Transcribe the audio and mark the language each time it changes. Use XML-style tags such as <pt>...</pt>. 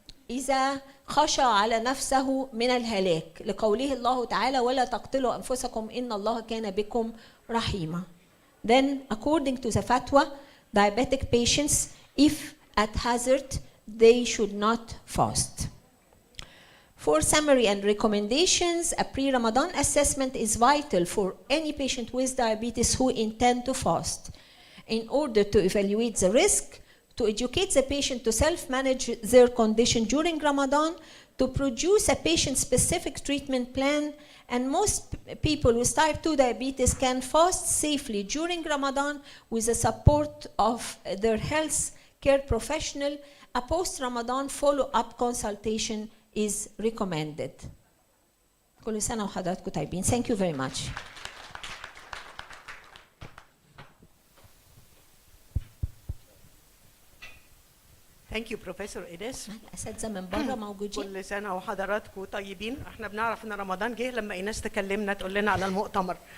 <ar>إذا خشى على نفسه من الهلاك لقوله الله تعالى ولا تقتلوا أنفسكم إن الله كان بكم رحيما.</ar> <en>Then according to the fatwa, diabetic patients, if at hazard, they should not fast. For summary and recommendations, a pre-Ramadan assessment is vital for any patient with diabetes who intend to fast in order to evaluate the risk, to educate the patient to self-manage their condition during Ramadan, to produce a patient-specific treatment plan, and most people with type 2 diabetes can fast safely during Ramadan with the support of their health care professional. A post-Ramadan follow-up consultation is recommended.</en> <ar>كل سنة وحضراتكم طيبين.</ar> <en>Thank you very much. Thank you Professor Inass.</en> <ar>الأساتذة من بره موجودين. كل سنة وحضراتكم طيبين. احنا بنعرف ان رمضان جه لما إيناس تكلمنا تقول لنا على المؤتمر.</ar>